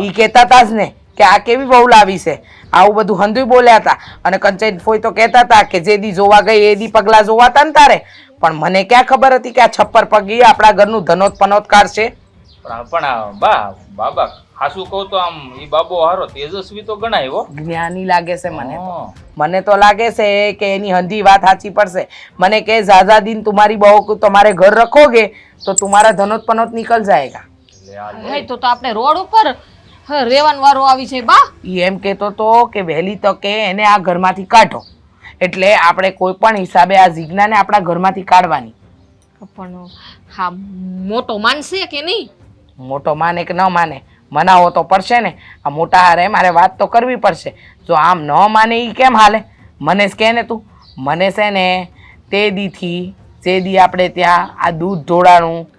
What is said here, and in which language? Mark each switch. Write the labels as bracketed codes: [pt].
[gu] ઈ કહેતા હતા જ ને કે આ કેવી બહુ લાવી છે આવું બધું હંધુય બોલ્યા હતા અને કંચન ફોઈ તો કહેતા હતા કે જે દી જોવા ગઈ એ દી પગલા જોવાતા ને તારે પણ મને ક્યાં ખબર હતી કે આ છપ્પર પગી આપણા ઘરનું ધનોત પનોત કાઢશે પણ આ બા બાબા ખાસું કહું તો આમ ઈ બાબો હારો તેજસ્વી તો ગણાય હો જ્ઞાની લાગે છે મને તો હા. મને તો લાગે છે કે એની હંધી વાત સાચી પડશે મને કે [hi] ज़्यादा दिन तुम्हारी बहू को तुम्हारे घर रखोगे तो तुम्हारा धनोत पनोत निकल जाएगा [gu] લે આ લે. હે તો આપણે રોડ ઉપર રેવાન વારો આવી છે બા ઈ એમ કહેતો તો કે વહેલી તકે એને આ ઘરમાંથી કાઢો એટલે આપણે કોઈ પણ હિસાબે આ જીજ્ઞાને આપણા ઘરમાંથી કાઢવાની પણ હા મોટો માનશે કે નહીં મોટો માને કે ન માને મનાવો તો પડશે ને આ મોટા હારે મારે વાત તો કરવી પડશે જો આમ ન માને ઈ કેમ હાલે મને જ કહે ને તું મને છે ને તે દીથી જે દી આપણે ત્યાં આ દૂધ ઢોળાનું